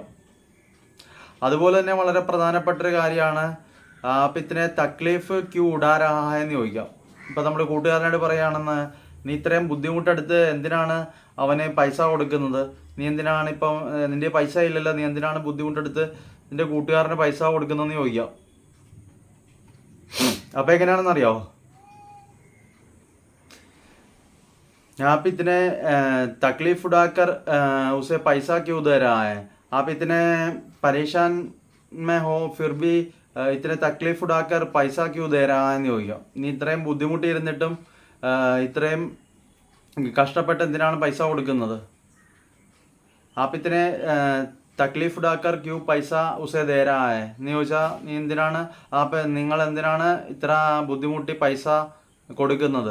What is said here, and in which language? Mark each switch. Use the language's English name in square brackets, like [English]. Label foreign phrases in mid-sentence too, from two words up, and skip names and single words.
[Malayalam] അതുപോലെ തന്നെ വളരെ പ്രധാനപ്പെട്ടൊരു കാര്യമാണ് [Hindi] आप इतने तकलीफ क्यों उठा रहा है [Malayalam] എന്ന് ചോദിക്കാം. ഇപ്പം നമ്മൾ കൂട്ടുകാരനോട് പറയുകയാണെന്ന്, നീ ഇത്രയും ബുദ്ധിമുട്ടെടുത്ത് എന്തിനാണ് അവന് പൈസ കൊടുക്കുന്നത്? നീ എന്തിനാണ് ഇപ്പം നിൻ്റെ പൈസ ഇല്ലല്ലോ, നീ എന്തിനാണ് ബുദ്ധിമുട്ടെടുത്ത് നിൻ്റെ കൂട്ടുകാരന് പൈസ കൊടുക്കുന്നതെന്ന് ചോദിക്കാം. അപ്പം എങ്ങനെയാണെന്നറിയാമോ? [Hindi] आप इतने तकलीफ उठाकर उसे पैसा क्यों दे रहा है? आप इतने परेशान में हो फिर भी इतना तकलीफ उठाकर पैसा क्यों दे रहा [Malayalam] എന്ന് ചോദിക്കാം. നീ ഇത്രയും ബുദ്ധിമുട്ടിയിരുന്നിട്ടും ഇത്രയും കഷ്ടപ്പെട്ട് എന്തിനാണ് പൈസ കൊടുക്കുന്നത്? [Hindi] आप इतने तकलीफ उठाकर क्यों पैसा उसे दे रहा है [Malayalam] എന്ന് ചോദിച്ചാൽ നീ എന്തിനാണ് നിങ്ങൾ എന്തിനാണ് ഇത്ര ബുദ്ധിമുട്ടി പൈസ കൊടുക്കുന്നത്?